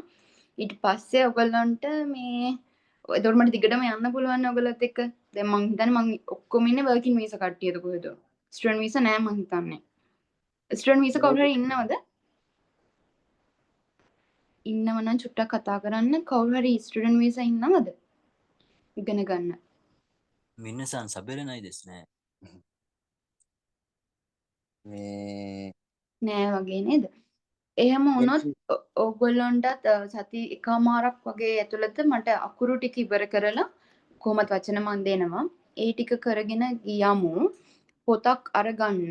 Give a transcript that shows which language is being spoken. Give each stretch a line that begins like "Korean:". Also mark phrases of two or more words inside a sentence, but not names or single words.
Sinhala: ඊට පස්සේ ඔයගලන්ට මේ එතකොට මට දිගටම යන්න පුළුවන් ඔයගලත් එක්ක. දැන් මං හිතන්නේ මං ඔක්කොම ඉන්නේ
English: working visa
Sinhala: කට්ටියද කොහෙද?
English: student visa
Sinhala: නෑ මං හිතන්නේ.
English: student visa
Sinhala: කවුරු හරි ඉන්නවද? ඉන්නව නම් චුට්ටක් කතා කරන්න. කවුරු හරි
English: student visa
Sinhala: ඉන්නවද? ඉගෙන ගන්න.
Japanese: 皆さん喋れないですね。
Sinhala: නෑ වගේ නේද? එහෙම වුණොත් ඕගොල්ලන්ටත් සති එකමාරක් වගේ ඇතුළත මට අකුරු ටික ඉවර කරලා කොහොමද වචන මන් දෙනවා. ඒ ටික කරගෙන ගියමු. පොතක් අරගන්න.